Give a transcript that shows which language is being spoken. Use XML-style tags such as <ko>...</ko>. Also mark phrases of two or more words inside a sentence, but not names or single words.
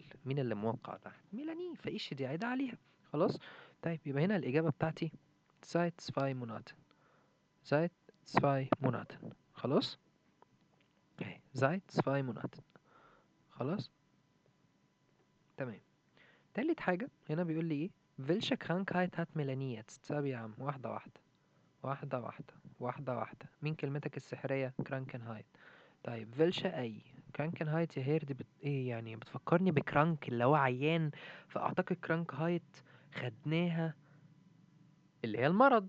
<ar>مين اللي موقع تحت؟ ميلاني. فايش دي عايدة عليها. خلاص. طيب يبقى هنا الاجابة بتاعتي</ar> <de>seit 2 Monaten. seit 2 Monaten.</de> <ar>خلاص اهي</ar> <de>seit 2 Monaten.</de> <ar>خلاص تمام. تالت حاجة هنا بيقول لي ايه؟</ar> <de>welche Krankheit hat Melanie jetzt؟</de> <ar>طب يا عم واحدة واحدة، واحدة واحدة، واحدة واحدة. مين كلمتك السحرية؟ كرانكنهايت. طيب</ar> <de>welche eh Krankheit</de> <ar>يا هير دي ايه يعني؟ بتفكرني بكرانك اللي هو عيان، فاعتقد كرانك هايت خدناها اللي هي المرض.</ar>